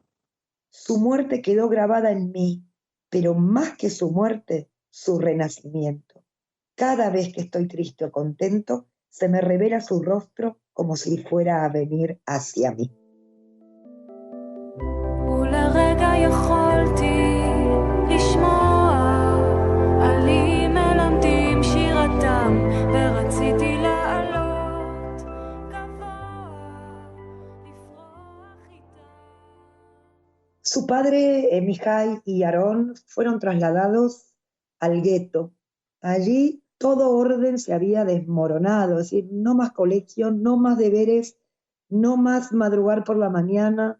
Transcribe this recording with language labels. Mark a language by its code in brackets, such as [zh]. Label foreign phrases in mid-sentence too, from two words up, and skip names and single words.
[es] Su muerte quedó grabada en mí, pero más que su muerte, su renacimiento. Cada vez que estoy triste o contento, se me revela su rostro como si fuera a venir hacia mí. [he] יכולתי לשמוע עלים מלמדים שירתם ורציתי לעלות גבוה לפרוח איתה. [es] Su padre, Mihai y Aarón, fueron trasladados al gueto. Allí todo orden se había desmoronado, es decir, no más colegio, no más deberes, no más madrugar por la mañana.